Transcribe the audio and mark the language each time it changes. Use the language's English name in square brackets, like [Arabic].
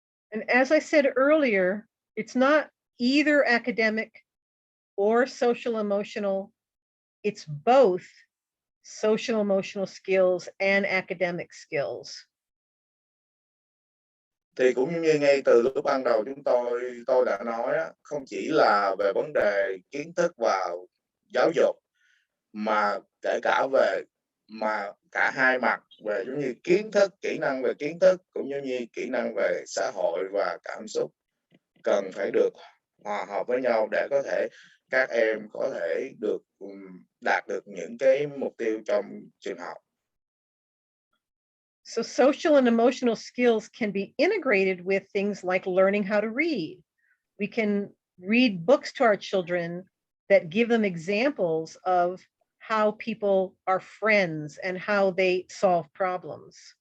[English] And as I said earlier, it's not either academic or social emotional. It's both social emotional skills and academic skills. [Vietnamese] Thì cũng như ngay từ lúc ban đầu tôi đã nói không chỉ là về vấn đề kiến thức và giáo dục, mà kể cả cả hai mặt, về giống như kiến thức, kỹ năng về kiến thức cũng như kỹ năng về xã hội và cảm xúc cần phải được hòa hợp với nhau để có thể các em có thể được đạt được những cái mục tiêu trong trường học. [English] So social and emotional skills can be integrated with things like learning how to read. We can read books to our children that give them examples of how people are friends and how they solve problems.